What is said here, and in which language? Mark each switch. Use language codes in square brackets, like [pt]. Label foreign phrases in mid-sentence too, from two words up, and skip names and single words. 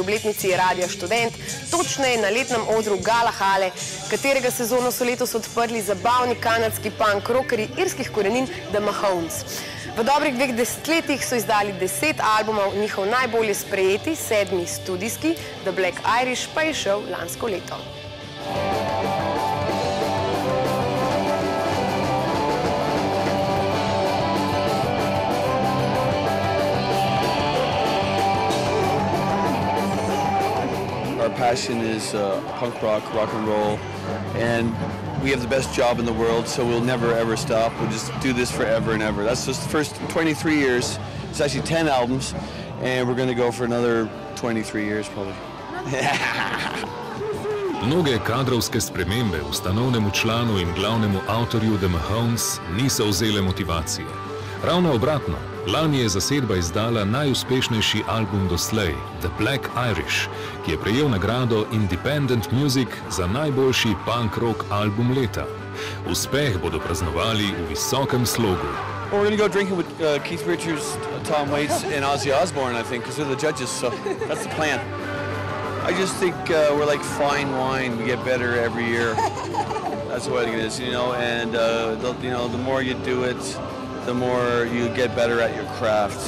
[sl] obletnici Radia Študent, točneje na letnem odru Gala Hale, katerega sezono so letos odprli zabavni kanadski punk rockerji irskih korenin The Mahones. V dobrih 2 desetletjih so izdali 10 albumov, njihov najbolje sprejeti, 7. studijski, The Black Irish, pa je šel lansko leto. [en] Our passion is punk rock, rock and roll, and we have the best job in the world, so we'll never ever stop. We'll just do this forever and ever. That's just the first 23 years. It's actually 10 albums, and we're going to go for another 23 years probably. [sl] Mnoge kadrovske spremembe ustanovnemu članu in glavnemu avtorju The Mahones niso vzele motivacije. Ravno obratno, lani je zasedba izdala najuspešnejši album doslej, The Black Irish, ki je prejel nagrado [en] Independent Music [sl] za najboljši punk rock album leta. Uspeh bodo praznovali v visokem slogu. [en] Well, we're going to go drinking with Keith Richards, Tom Waits, and Ozzy Osbourne, I think, because they're the judges, so that's the plan. I just think we're like fine wine. We get better every year. That's what it is, you know, and the more you do it, the more you get better at your craft.